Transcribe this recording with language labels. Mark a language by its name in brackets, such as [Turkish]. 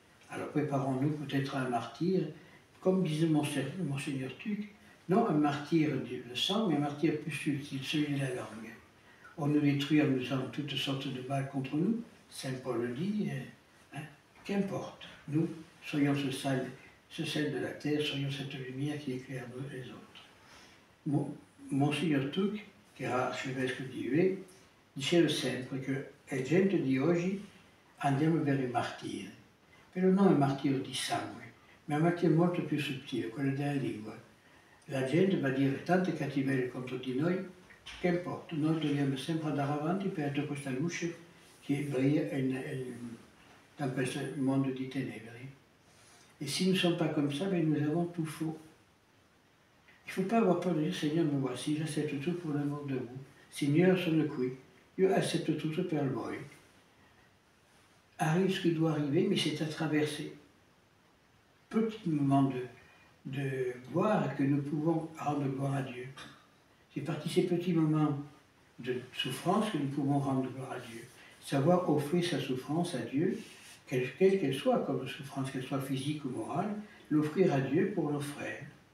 [French] Alors préparons-nous peut-être à un martyr, comme disait Monseigneur Tuc, non un martyr de sang, mais un martyr plus subtil, celui de la langue. On nous détruit en nous faisant toutes sortes de mal contre nous, Saint Paul le dit, hein, qu'importe, nous soyons ce sel de la terre, soyons cette lumière qui éclaire les autres. [Italian] Monseigneur Tuc, che era arcivescovo di Hue, diceva sempre che la gente di oggi andiamo verso i martiri, però non il martirio di sangue, ma un martirio molto più sottile, quello della lingua. La gente va a dire tante cattiverie contro di noi, che importa, noi dobbiamo sempre andare avanti per avere questa luce che brilla dans questo mondo di tenebre. [French] Et si nous ne sommes pas comme ça, ben nous avons tout faux. Il ne faut pas avoir peur de dire, Seigneur, me voici, j'accepte tout pour l'amour de vous. [Italian] Signore, sono qui, io accetto tutto per voi. [French] Arrive ce qui doit arriver, mais c'est à travers ces petits moments de gloire que nous pouvons rendre gloire à Dieu. C'est parti ces petits moments de souffrance que nous pouvons rendre gloire à Dieu. Savoir offrir sa souffrance à Dieu, quelle qu'elle soit comme souffrance, qu'elle soit physique ou morale, l'offrir à Dieu pour nos frères.